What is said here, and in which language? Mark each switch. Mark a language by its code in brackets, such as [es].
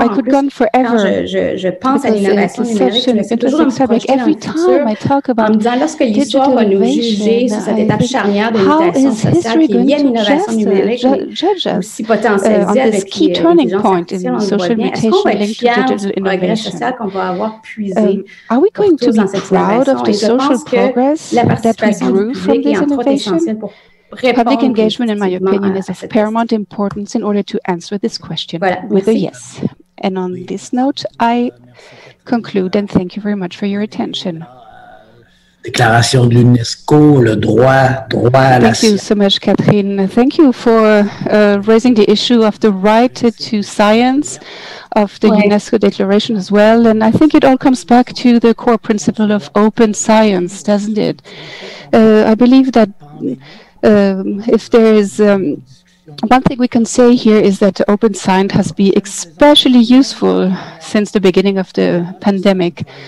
[fr] En plus, quand je pense à l'innovation numérique, c'est toujours me projeter dans le futur en me disant lorsque l'histoire va nous juger sur cette étape charnière de mutation sociale qui est liée à l'innovation numérique, mais aussi potentialisée avec l'intelligence artificielle, on le voit bien. Est-ce qu'on va être fiers du progrès social qu'on va avoir puisé pour tous dans cette innovation? Et je pense que la participation du public est entre autres essentielle pour [en] Public engagement, in my opinion, is of paramount importance in order to answer this question with a yes. And on this note, I conclude and thank you very much for your attention. [fr] Déclaration de l'UNESCO, le droit à la... [en] Thank you so much, Catherine. Thank you for raising the issue of the right to science, of the UNESCO Declaration as well. And I think it all comes back to the core principle of open science, doesn't it? I believe that if there is one thing we can say here is that open science has been especially useful since the beginning of the pandemic.